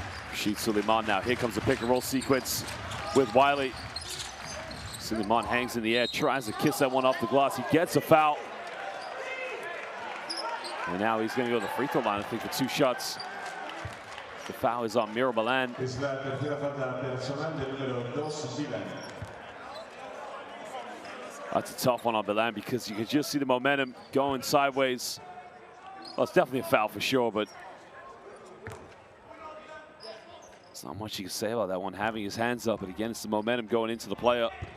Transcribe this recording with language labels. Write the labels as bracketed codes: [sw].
[en] Rashid Suleiman now. Here comes the pick and roll sequence with Wiley. Suleiman hangs in the air, tries to kiss that one off the glass. He gets a foul. And now he's going to go to the free throw line, I think, for 2 shots. The foul is on Mirabalan. [es] Es la tercera falta personal del número 2, Milan. [en] That's a tough one on Balan because you can just see the momentum going sideways. Well, it's definitely a foul for sure, but there's not much you can say about that one, having his hands up. But again, it's the momentum going into the player.